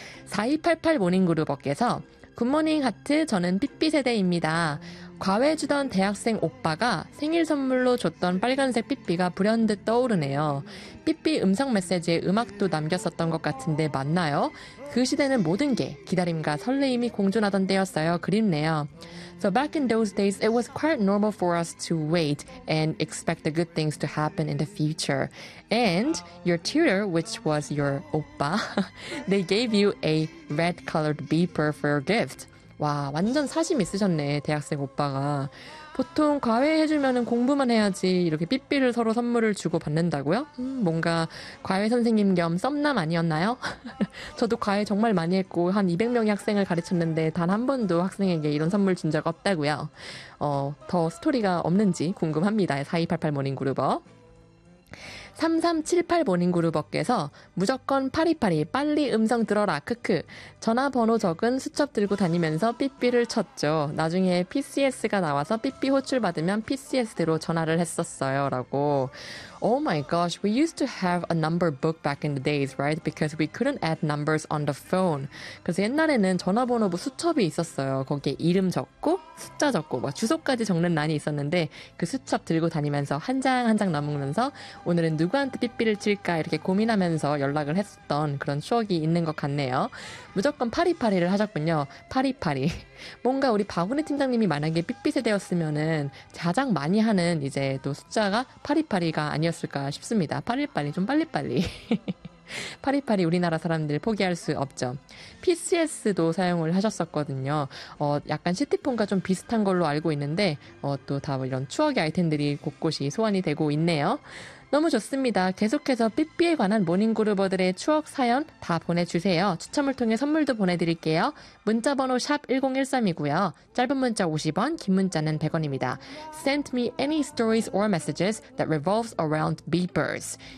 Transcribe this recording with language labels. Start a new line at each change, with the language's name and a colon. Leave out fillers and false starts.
Korean: 4288 모닝그룹어께서 굿모닝 하트, 저는 삐삐 세대입니다. 과외주던 대학생 오빠가 생일 선물로 줬던 빨간색 삐삐가 불현듯 떠오르네요. 삐삐 음성 메시지에 음악도 남겼었던 것 같은데 맞나요? 그 시대는 모든 게 기다림과 설레임이 공존하던 때였어요. 그립네요.
English: So back in those days, it was quite normal for us to wait and expect the good things to happen in the future. And your tutor, which was your 오빠, they gave you a red colored beeper for your gift.
Korean: 와, 완전 사심 있으셨네, 대학생 오빠가. 보통 과외 해주면은 공부만 해야지 이렇게 삐삐를 서로 선물을 주고 받는다고요? 뭔가 과외 선생님 겸 썸남 아니었나요? 저도 과외 정말 많이 했고 한 200명의 학생을 가르쳤는데 단 한 번도 학생에게 이런 선물 준 적 없다고요. 더 스토리가 없는지 궁금합니다. 4288 모닝그룹어. 3378 모닝그룹어께서 무조건 파리파리 빨리 음성 들어라 크크. 전화번호 적은 수첩 들고 다니면서 삐삐를 쳤죠. 나중에 PCS가 나와서 삐삐 호출 받으면 PCS로 전화를 했었어요 라고.
English: Oh my gosh, we used to have a number book back in the days, right? Because we couldn't add numbers on the phone.
Korean: 그래서 옛날에는 전화번호 뭐 수첩이 있었어요. 거기에 이름 적고 숫자 적고 막 주소까지 적는 란이 있었는데 그 수첩 들고 다니면서 한 장 한 장 넘으면서 오늘은 누구한테 삐삐를 칠까 이렇게 고민하면서 연락을 했었던 그런 추억이 있는 것 같네요. 무조건 파리파리를 하셨군요. 파리파리. 뭔가 우리 박은혜 팀장님이 만약에 삐삐 세대였으면은 가장 많이 하는 이제 또 숫자가 파리파리가 아니었을까 싶습니다. 파리빨리 좀 빨리빨리. 파리파리 우리나라 사람들 포기할 수 없죠. PCS도 사용을 하셨었거든요. 약간 시티폰과 좀 비슷한 걸로 알고 있는데 또 다 이런 추억의 아이템들이 곳곳이 소환이 되고 있네요. 너무 좋습니다. 계속해서 삐삐에 관한 모닝그루버들의 추억 사연 다 보내주세요. 추첨을 통해 선물도 보내드릴게요. 문자번호 샵 1013이고요. 짧은 문자 50원, 긴 문자는 100원입니다.
English: Send me any stories or messages that revolves around beepers.